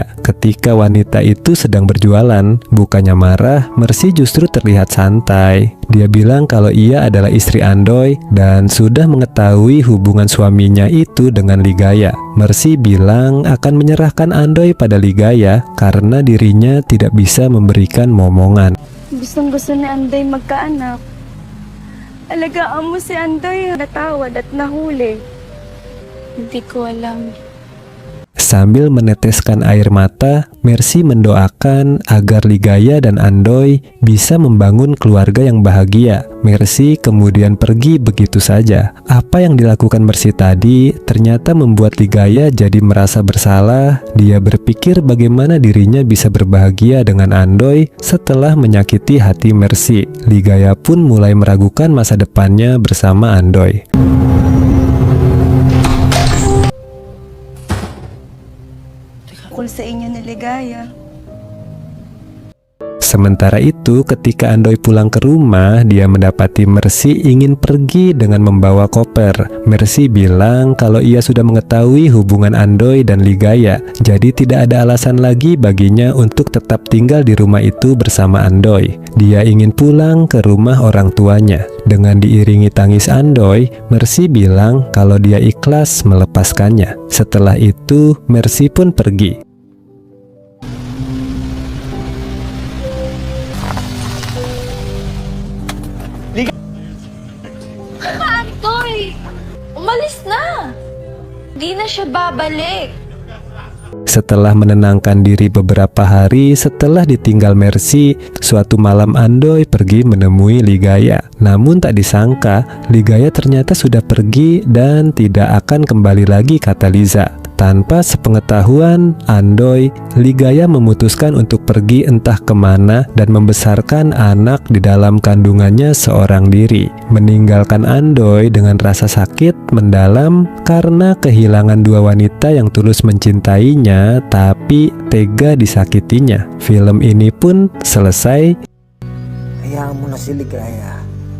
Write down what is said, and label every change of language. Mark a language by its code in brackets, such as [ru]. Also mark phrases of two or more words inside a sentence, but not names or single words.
[id] Ketika wanita itu sedang berjualan, bukannya marah, Mercy justru terlihat santai. Dia bilang kalau ia adalah istri Andoy dan sudah mengetahui hubungan suaminya itu dengan Ligaya. Mercy bilang akan menyerahkan Andoy pada Ligaya karena dirinya tidak bisa memberikan momongan. [tl] Gustong-gusto ni Andoy magkaanak. Alagaan mo si Andoy, natawad at nahuli. Hindi ko alam. [id] Sambil meneteskan air mata, Mercy mendoakan agar Ligaya dan Andoy bisa membangun keluarga yang bahagia. Mercy kemudian pergi begitu saja. Apa yang dilakukan Mercy tadi ternyata membuat Ligaya jadi merasa bersalah. Dia berpikir bagaimana dirinya bisa berbahagia dengan Andoy setelah menyakiti hati Mercy. Ligaya pun mulai meragukan masa depannya bersama Andoy. [tl] Sa inyo ni Ligaya. [id] Sementara itu, ketika Andoy pulang ke rumah, dia mendapati Mercy ingin pergi dengan membawa koper. Mercy bilang kalau ia sudah mengetahui hubungan Andoy dan Ligaya, jadi tidak ada alasan lagi baginya untuk tetap tinggal di rumah itu bersama Andoy. Dia ingin pulang ke rumah orang tuanya. Dengan diiringi tangis Andoy, Mercy bilang kalau dia ikhlas melepaskannya. Setelah itu, Mercy pun pergi. Andoy! [tl] Umalis na! Di na siya babalik. [id] Setelah menenangkan diri beberapa hari setelah ditinggal Mercy, suatu malam Andoy pergi menemui Ligaya. Namun tak disangka, Ligaya ternyata sudah pergi dan tidak akan kembali lagi, kata Liza. Tanpa sepengetahuan Andoy, Ligaya memutuskan untuk pergi entah kemana dan membesarkan anak di dalam kandungannya seorang diri, meninggalkan Andoy dengan rasa sakit mendalam karena kehilangan dua wanita yang tulus mencintainya tapi tega disakitinya. Film ini pun selesai. [tl] Hayaan mo na si Ligaya.